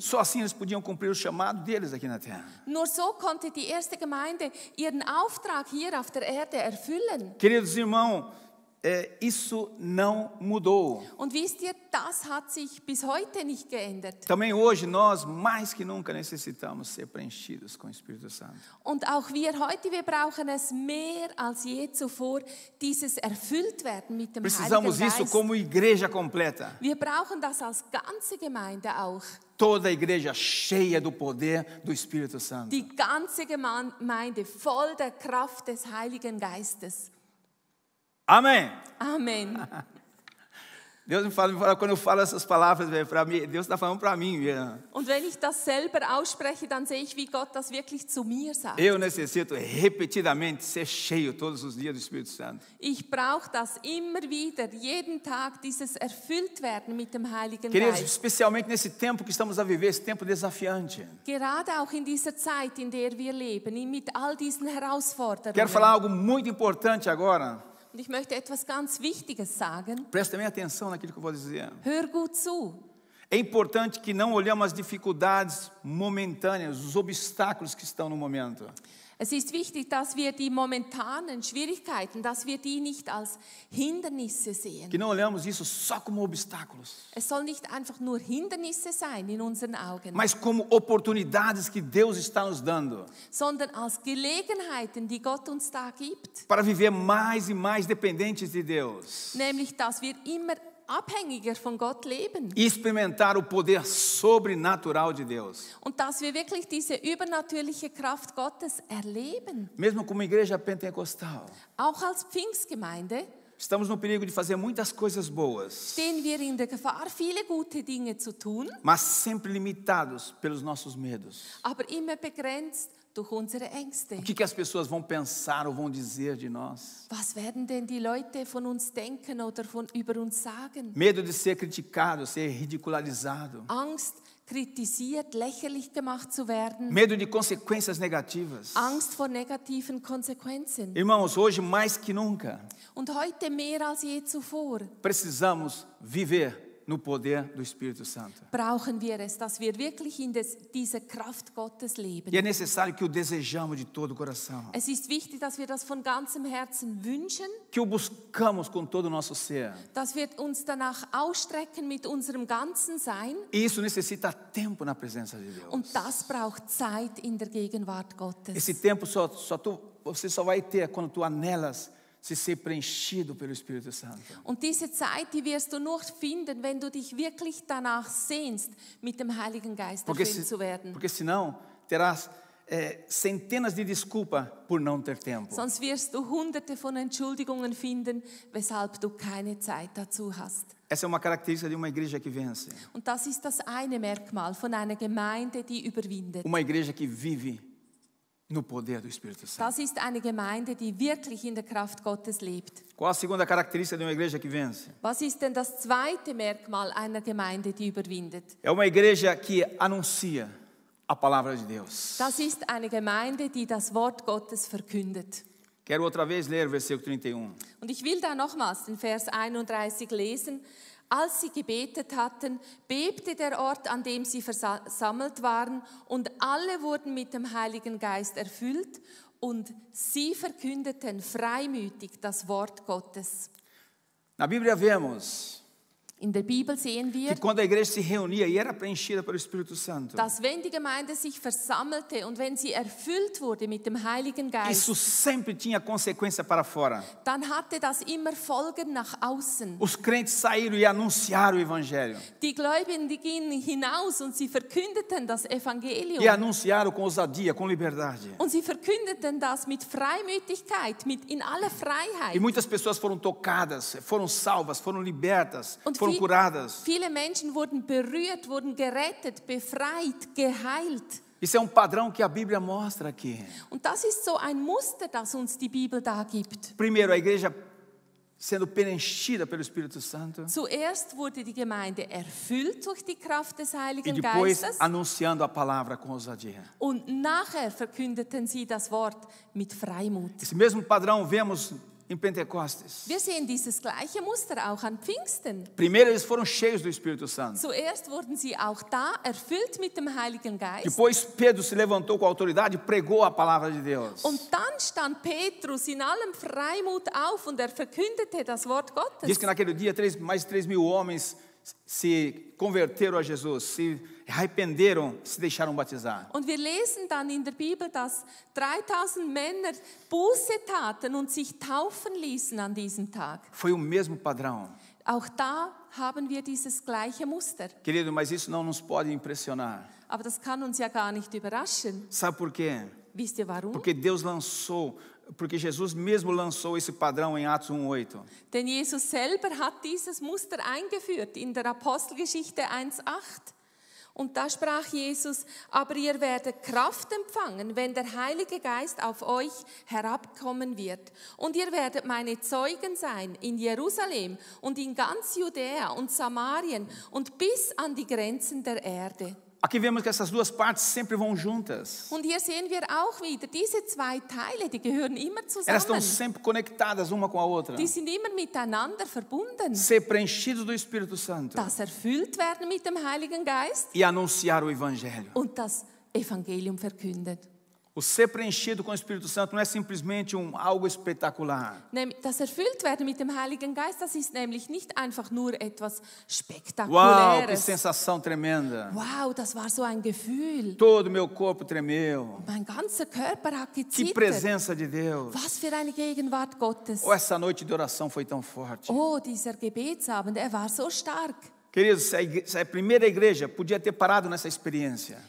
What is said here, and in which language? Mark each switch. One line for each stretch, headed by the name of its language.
Portuguese: Só assim eles podiam cumprir o chamado deles aqui na terra.
German: Nur so konnte die erste Gemeinde ihren Auftrag hier auf der Erde erfüllen.
Portuguese: Queridos irmãos, isso não mudou.
German: Und wisst ihr, das hat sich bis heute nicht geändert.
Portuguese: Também hoje nós, mais que nunca, necessitamos ser preenchidos com o Espírito Santo.
German: Und auch wir heute, wir brauchen es mehr als je zuvor, dieses Erfülltwerden mit dem
Portuguese: Precisamos
German: Heiligen
Portuguese: isso
German: Geist.
Portuguese: como igreja completa.
German: Wir brauchen das als ganze Gemeinde auch.
Portuguese: Toda a igreja cheia do poder do Espírito Santo.
German: Die ganze Gemeinde voll der Kraft des Heiligen Geistes.
Portuguese: Amém.
German: Amen.
Portuguese: Deus me fala, quando eu falo essas palavras, para mim, Deus está falando para mim.
German: Und wenn ich das selber ausspreche, dann sehe ich, wie Gott das wirklich zu mir sagt.
Portuguese: Eu necessito repetidamente ser cheio todos os dias do Espírito Santo.
German: Ich brauche das immer wieder, jeden Tag, dieses Erfülltwerden mit dem Heiligen
Portuguese: Queridos,
German: Geist.
Portuguese: especialmente nesse tempo que estamos a viver, esse tempo desafiante.
German: Gerade auch in dieser Zeit, in der wir leben, mit all diesen Herausforderungen.
Portuguese: Quero falar algo muito importante agora.
German: Und ich möchte etwas ganz Wichtiges sagen.
Portuguese: Presta também atenção naquilo que eu vou dizer.
German: Hör gut zu.
Portuguese: É importante que não olhemos as dificuldades momentâneas, os obstáculos que estão no momento.
German: Es ist wichtig, dass wir die momentanen Schwierigkeiten, dass wir die nicht als Hindernisse sehen.
Portuguese: Que não olhamos isso só como obstáculos,
German: Es soll nicht einfach nur Hindernisse sein in unseren Augen,
Portuguese: mas como oportunidades que Deus está nos dando
German: sondern als Gelegenheiten, die Gott uns da gibt.
Portuguese: para viver mais e mais dependentes de Deus
German: Nämlich, dass wir immer abhängiger von Gott leben
Portuguese: e experimentar o poder sobrenatural de Deus.
German: und dass wir wirklich diese übernatürliche Kraft Gottes erleben.
Portuguese: Mesmo como igreja pentecostal,
German: Auch als Pfingstgemeinde
Portuguese: estamos no perigo de fazer muitas coisas boas,
German: stehen wir in der Gefahr, viele gute Dinge zu tun,
Portuguese: mas sempre limitados pelos nossos medos.
German: aber immer begrenzt durch unsere Ängste.
Portuguese: O que as pessoas vão pensar ou vão dizer de nós?
German: Was werden denn die Leute von uns denken oder über uns sagen?
Portuguese: Medo de ser criticado, ser ridicularizado.
German: Angst, kritisiert, lächerlich gemacht zu werden.
Portuguese: Medo de consequências negativas.
German: Angst vor negativen Konsequenzen.
Portuguese: Irmãos, hoje mais que nunca,
German: Und heute mehr als je zuvor
Portuguese: precisamos viver no poder do Espírito Santo.
German: brauchen wir es, dass wir wirklich in dieser Kraft Gottes leben.
Portuguese: E é necessário que o desejamos de todo o coração.
German: Es ist wichtig, dass wir das von ganzem Herzen wünschen,
Portuguese: Que o buscamos com todo o nosso ser.
German: dass wir uns danach ausstrecken mit unserem ganzen Sein.
Portuguese: E isso necessita tempo na presença de Deus.
German: Und das braucht Zeit in der Gegenwart Gottes.
Portuguese: Esse tempo você só vai ter quando tu anelas se ser preenchido pelo Espírito Santo.
German: Und diese Zeit, die wirst du nur finden, wenn du dich wirklich danach sehnst, mit dem Heiligen Geist erfüllt zu werden.
Portuguese: Porque senão terás centenas de desculpas por não ter tempo.
German: Sonst wirst du hunderte von Entschuldigungen finden, weshalb du keine Zeit dazu hast.
Portuguese: Essa é uma característica de uma igreja que vence.
German: Und das ist das eine Merkmal von einer Gemeinde, die überwindet.
Portuguese: Uma igreja que vive no poder do Espírito Santo.
German: Das ist eine Gemeinde, die wirklich in der Kraft Gottes lebt.
Portuguese: Qual a segunda característica de uma igreja que vence?
German: Was ist denn das zweite Merkmal einer Gemeinde, die überwindet?
Portuguese: É uma igreja que anuncia a palavra de Deus.
German: Das ist eine Gemeinde, die das Wort Gottes verkündet.
Portuguese: Quero outra vez ler o versículo 31.
German: Und ich will da nochmals den Vers 31 lesen. Als sie gebetet hatten, bebte der Ort, an dem sie versammelt waren, und alle wurden mit dem Heiligen Geist erfüllt, und sie verkündeten freimütig das Wort Gottes.
Portuguese: Na Bíblia vemos
German: In der Bibel sehen
Portuguese: que
German: wir,
Portuguese: quando a igreja se reunia e era preenchida pelo Espírito Santo,
German: dass wenn die Gemeinde sich versammelte und wenn sie erfüllt wurde mit dem Heiligen Geist,
Portuguese: isso sempre tinha consequência para fora.
German: dann hatte das immer Folgen nach außen.
Portuguese: Os crentes saíram e anunciaram o Evangelho.
German: Die Gläubigen, die gingen hinaus und sie verkündeten das Evangelium.
Portuguese: E anunciaram com ousadia, com liberdade.
German: Und sie verkündeten das mit Freimütigkeit, in aller
Portuguese: E
German: Freiheit.
Portuguese: muitas pessoas foram tocadas, foram salvas, foram libertas,
German: Und
Portuguese: foram curadas.
German: viele Menschen wurden berührt, wurden gerettet, befreit, geheilt.
Portuguese: Isso é um padrão que a Bíblia mostra aqui.
German: Und das ist so ein Muster, das uns die Bibel da gibt.
Portuguese: Primeiro, a igreja sendo preenchida pelo Espírito Santo.
German: Zuerst wurde die Gemeinde erfüllt durch die Kraft des
Portuguese: E
German: Heiligen
Portuguese: depois
German: Geistes
Portuguese: anunciando a palavra com ousadia.
German: und nachher verkündeten sie das Wort mit Freimut.
Portuguese: Esse mesmo padrão vemos em Pentecostes.
German: Wir sehen dieses gleiche Muster auch an Pfingsten.
Portuguese: Primeiro eles foram cheios do Espírito Santo.
German: Zuerst wurden sie auch da erfüllt mit dem Heiligen Geist.
Portuguese: Depois Pedro se levantou com autoridade e pregou a palavra de Deus.
German: Und dann stand Petrus in allem Freimut auf und er verkündete das Wort Gottes.
Portuguese: Diz que naquele dia mais de 3.000 homens se converteram a Jesus, se arrependeram, se deixaram batizar.
German: Und wir lesen dann in der Bibel, dass 3000 Männer Buße taten und sich taufen ließen an diesem Tag.
Portuguese: Foi o mesmo padrão.
German: Auch da haben wir dieses gleiche Muster.
Portuguese: Querido, mas isso não nos pode impressionar.
German: Aber das kann uns ja gar nicht überraschen.
Portuguese: Sabe por quê?
German: Wisst ihr warum?
Portuguese: Porque Jesus mesmo lançou esse padrão em Atos 1:8.
German: Denn Jesus selber hat dieses Muster eingeführt in der Apostelgeschichte 1,8. Und da sprach Jesus, aber ihr werdet Kraft empfangen, wenn der Heilige Geist auf euch herabkommen wird. Und ihr werdet meine Zeugen sein in Jerusalem und in ganz Judäa und Samarien und bis an die Grenzen der Erde.
Portuguese: Aqui vemos que essas duas partes sempre vão juntas.
German: Und hier sehen wir auch wieder, diese zwei Teile, die gehören immer
Portuguese: Elas estão
German: zusammen.
Portuguese: sempre conectadas uma com a outra.
German: Die sind immer miteinander verbunden.
Portuguese: Ser preenchidos do Espírito Santo
German: Das erfüllt werden mit dem Heiligen Geist
Portuguese: e anunciar o Evangelho.
German: und das Evangelium verkündet.
Portuguese: O ser preenchido com o Espírito Santo não é simplesmente algo espetacular.
German: Das Erfülltwerden mit dem Heiligen Geist, das ist nämlich nicht einfach nur etwas
Portuguese: Uau, que
German: Spektakuläres.
Portuguese: sensação tremenda.
German: Wow, das war so ein Gefühl.
Portuguese: Todo meu corpo tremeu.
German: Mein ganzer Körper hat
Portuguese: Que
German: gezittert.
Portuguese: presença de Deus.
German: Was für eine Gegenwart Gottes.
Portuguese: Oh, essa noite de oração foi tão forte.
German: Oh, dieser Gebetsabend, er war so stark.
Portuguese: Queridos, se a primeira igreja podia ter parado nessa experiência.